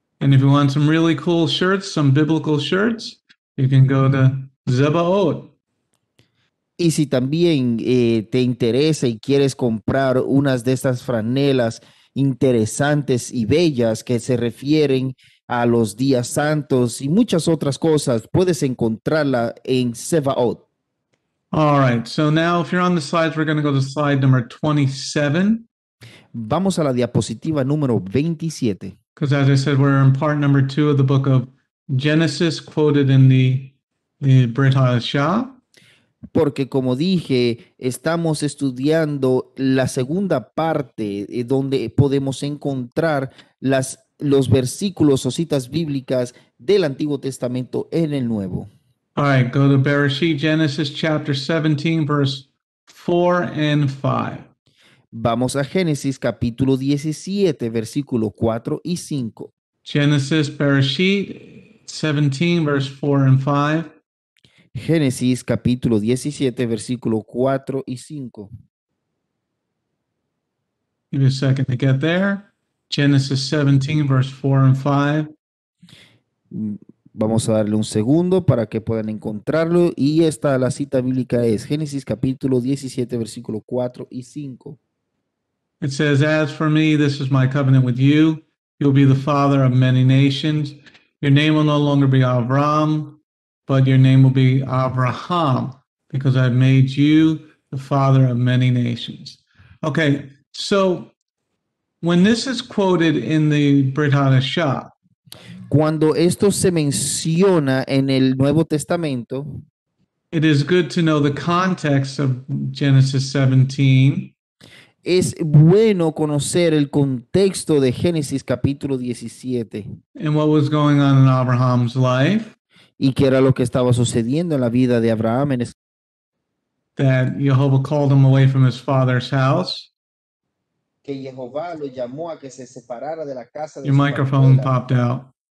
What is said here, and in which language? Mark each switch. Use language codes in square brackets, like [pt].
[en] And if you want some really cool shirts, some biblical shirts, you can go to Zebaot. [es] Y si también te interesa y quieres comprar unas de estas franelas interesantes y bellas que se refieren a los días santos y muchas otras cosas, puedes encontrarla en Zebaot. [en] All right, so now if you're on the slides, we're going to go to slide number 27. [es] Vamos a la diapositiva número 27. [en] Because as I said, we're in part number 2 of the book of Genesis, quoted in the Brit Hadashah. [es] Porque como dije, estamos estudiando la segunda parte donde podemos encontrar los versículos o citas bíblicas del Antiguo Testamento en el Nuevo. [en] All right, go to Bereshit, Genesis chapter 17, verse 4 and 5. [es] Vamos a Génesis capítulo 17, versículo 4 y 5. [en] Genesis, Bereshit 17, verse 4 and 5. [es] Génesis capítulo 17, versículo 4 y 5. [en] Give me a second to get there. Genesis 17, verse 4 and 5. [es] Vamos a darle un segundo para que puedan encontrarlo. Y la cita bíblica es Génesis capítulo 17, versículo 4 y 5. [en] It says, "As for me, this is my covenant with you. You'll be the father of many nations. Your name will no longer be Avram, but your name will be Abraham, because I've made you the father of many nations." Okay, so when this is quoted in the Brit Hadashah, [es] cuando esto se menciona en el Nuevo Testamento, [en] it is good to know the context of Genesis 17. [es] Es bueno conocer el contexto de Génesis capítulo 17. [en] And what was going on in Abraham's life. [es] Y qué era lo que estaba sucediendo en la vida de Abraham. [en] That Jehovah called him away from his father's house. [es] Que Jehová lo llamó a que se separara de la casa de [en] Your [es] su [en] microphone [es] abuela. [en] popped out.